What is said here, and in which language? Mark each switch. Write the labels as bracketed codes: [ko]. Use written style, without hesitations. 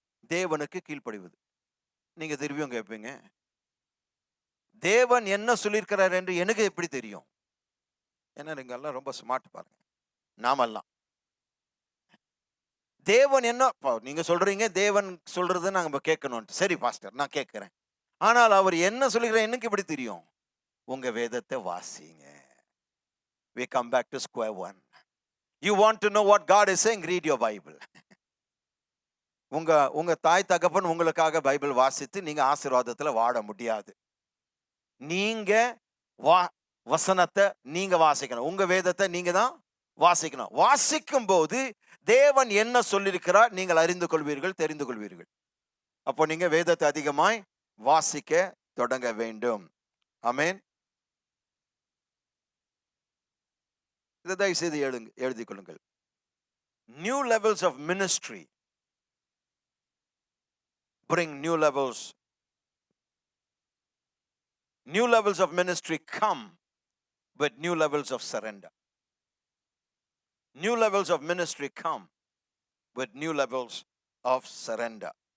[ta] தேவனுக்கு கீழ்ப்படிவது. நீங்க திரும்பியும் கேட்பீங்க, தேவன் என்ன சொல்லியிருக்கிறார் என்று எனக்கு எப்படி தெரியும்? ஏன்னா நீங்க எல்லாம் ரொம்ப ஸ்மார்ட் பாருங்க, நாமெல்லாம். தேவன் என்ன நீங்க சொல்றீங்க, தேவன் சொல்றது நாங்க கேட்கணும். சரி பாஸ்டர், நான் கேட்கிறேன். ஆனால் அவர் என்ன சொல்லுகிறார் எனக்கு எப்படி தெரியும்? உங்க வேதத்தை வாசிங்க. [en] We come back to square one. You want to know what God is saying? Read your Bible. [ta] உங்க தாய் தகப்பன் உங்களுக்காக பைபிள் வாசித்து நீங்க ஆசீர்வாதத்துல வாழ முடியாது. நீங்க வசனத்தை நீங்க வாசிக்கணும். உங்க வேதத்தை நீங்க தான் வாசிக்கணும். வாசிக்கும் போது தேவன் என்ன சொல்லியிருக்கிறார் நீங்கள் அறிந்து கொள்வீர்கள், தெரிந்து கொள்வீர்கள். அப்போ நீங்க வேதத்தை அதிகமாய் வாசிக்க தொடங்க வேண்டும். ஆமென். இதை தயவு செய்து எழுதிக் கொள்ளுங்கள். [en] New levels of ministry bring new levels. New levels of ministry come with new levels of surrender. New levels of ministry come with new levels of surrender.